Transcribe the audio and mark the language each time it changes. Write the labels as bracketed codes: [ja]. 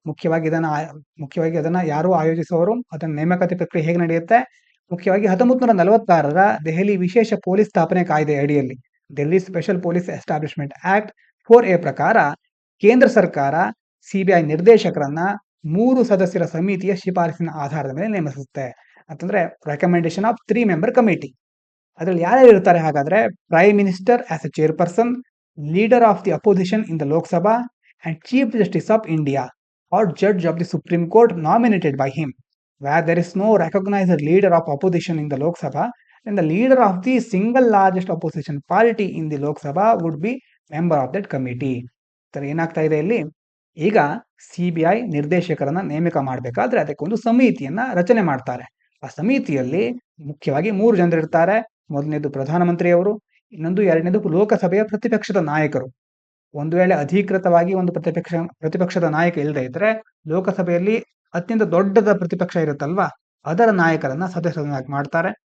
[kn] ಮುಖ್ಯವಾಗಿ ಅದನ್ನ ಯಾರು ಆಯೋಜಿಸುವವರು, ಅದನ್ನ ನೇಮಕಾತಿ ಪ್ರಕ್ರಿಯೆ ಹೇಗೆ ನಡೆಯುತ್ತೆ, ಮುಖ್ಯವಾಗಿ 1946ರ ದೆಹಲಿ ವಿಶೇಷ ಪೊಲೀಸ್ ಸ್ಥಾಪನೆ ಕಾಯ್ದೆ ಅಡಿಯಲ್ಲಿ, Delhi special police establishment act 4A ಪ್ರಕಾರ ಕೇಂದ್ರ ಸರ್ಕಾರ ಸಿಬಿಐ ನಿರ್ದೇಶಕರನ್ನ 3 ಸದಸ್ಯರ ಸಮಿತಿಯ ಶಿಫಾರಸಿನ ಆಧಾರದ ಮೇಲೆ ನೇಮಿಸುತ್ತೆ. [en] ಅಂತಂದ್ರೆ recommendation of 3 member committee. [kn] ಅದರಲ್ಲಿ ಯಾರ್ಯಾರು ಇರ್ತಾರೆ ಹಾಗಾದ್ರೆ, [en] Prime minister as a chairperson, leader of the opposition in the Lok Sabha and chief justice of India or judge of the supreme court nominated by him. Where there is no recognized leader of opposition in the Lok Sabha, then the leader of the single largest opposition party in the Lok Sabha would be member of that committee. [kn] ಏನಾಗ್ತಾ ಇದೆ ಇಲ್ಲಿ, ಈಗ CBI ನಿರ್ದೇಶಕರನ್ನ ನೇಮಕ ಮಾಡಬೇಕಾದ್ರೆ ಅದಕ್ಕೊಂದು ಸಮಿತಿಯನ್ನ ರಚನೆ ಮಾಡ್ತಾರೆ. ಆ ಸಮಿತಿಯಲ್ಲಿ ಮುಖ್ಯವಾಗಿ 3 ಜನರು ಇರ್ತಾರೆ. ಮೊದಲನೇದು ಪ್ರಧಾನಮಂತ್ರಿಯವರು, ಎರಡನೇದು ಲೋಕಸಭೆಯ ಪ್ರತಿಪಕ್ಷದ ನಾಯಕರು. ಒಂದು ವೇಳೆ ಅಧಿಕೃತವಾಗಿ ಒಂದು ಪ್ರತಿಪಕ್ಷದ ನಾಯಕ ಇಲ್ಲದೆ ಇದ್ರೆ, ಲೋಕಸಭೆಯಲ್ಲಿ ಅತ್ಯಂತ ದೊಡ್ಡದ ಪ್ರತಿಪಕ್ಷ ಇರುತ್ತಲ್ವಾ, ಅದರ ನಾಯಕರನ್ನ ಸದಸ್ಯರನ್ನಾಗಿ ಮಾಡ್ತಾರೆ.